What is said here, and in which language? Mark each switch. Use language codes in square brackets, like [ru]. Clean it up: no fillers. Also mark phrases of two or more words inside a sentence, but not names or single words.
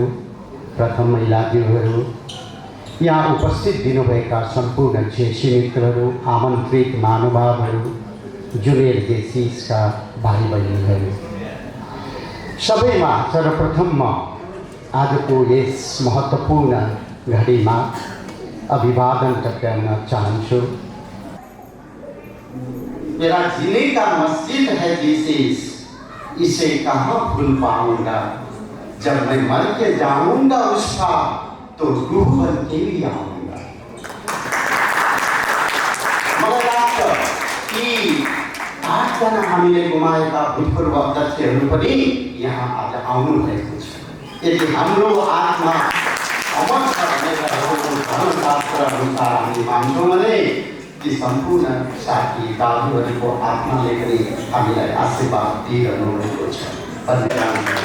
[ne] प्रथम महिलाज्यूहरू, यहाँ उपस्थित दिनुभएका सम्पूर्ण जेसी मित्रहरू, आमन्त्रित महानुभावहरू, जुनियर जेसिसका भाइ बहिनीहरू, सबैमा सर्वप्रथम म आजको यस महत्त्वपूर्ण घडीमा अभिवादन टक्राउन चाहन्छु। [hi] मेरा जीने का मस्जिद है जेसिस, इसे कहाँ भूल पाऊंगा, जब मैं मर के जाऊंगा उसका तो रूह बन के भी आऊंगा। [ne] मलाई लाग्छ कि 8 जना हामीले गुमाएका भूतपूर्व अध्यक्षहरू पनि यहाँ आज आउनु भएको छ। यदि हाम्रो आत्मा अमर छ भनेर धर्मशास्त्र अनुसार हामी मान्छौँ भने ती सम्पूर्ण साथी दाजुहरूको आत्माले पनि हामीलाई आशीर्वाद दिइरहनु भएको छ।